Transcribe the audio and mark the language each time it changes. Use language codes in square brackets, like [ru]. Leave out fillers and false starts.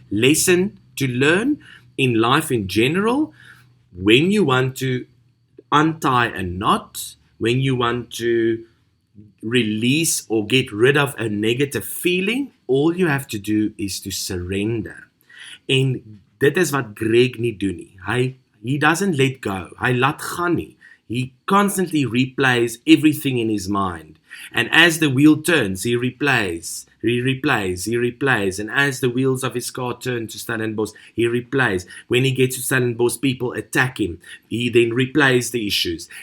[en] Lesson to learn in life in general, when you want to untie a knot, when you want to release or get rid of a negative feeling, all you have to do is to surrender. [af] En dit is wat Greg nie doen nie. [en] He doesn't let go. [af] Hy laat gaan nie. [en] he constantly replays everything in his mind. And as the wheel turns, he replays. And as the wheels of his car turn to Stellenbosch, he replays. When he gets to Stellenbosch, people attack him. He then replays the issues.